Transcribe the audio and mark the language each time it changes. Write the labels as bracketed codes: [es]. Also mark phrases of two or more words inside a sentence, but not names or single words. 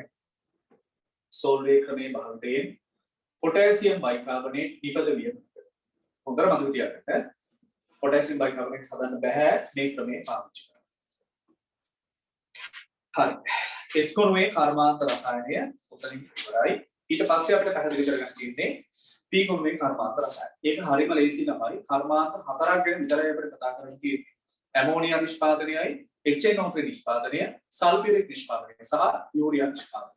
[si] සෝල්වේ ක්‍රමයේ භාවිතයෙන් පොටෑසියම් බයිකාබනේට් නිපදවිය නොහැකියි. හොඳට මතක තියාගන්න. පොටෑසියම් බයිකාබනේට් හදන්න බෑ මේ ක්‍රමයේ පාවිච්චි කරලා. හරි. එස්කොනුවේ කර්මාන්ත රසායනය උතනින් ඉවරයි. ඊට පස්සේ අපිට පැහැදිලි කරගන්න තියෙන්නේ පී කොනුවේ කර්මාන්ත රසායනය. ඒක හරියම ලේසි ළමයි. කර්මාන්ත හතරක් ගැන විතරයි අපිට කතා කරන්න තියෙන්නේ. ඇමෝනියා නිෂ්පාදනයයි HNO3 නිෂ්පාදනය, සල්ෆියරික් නිෂ්පාදනය සහ යූරියා නිෂ්පාදනය.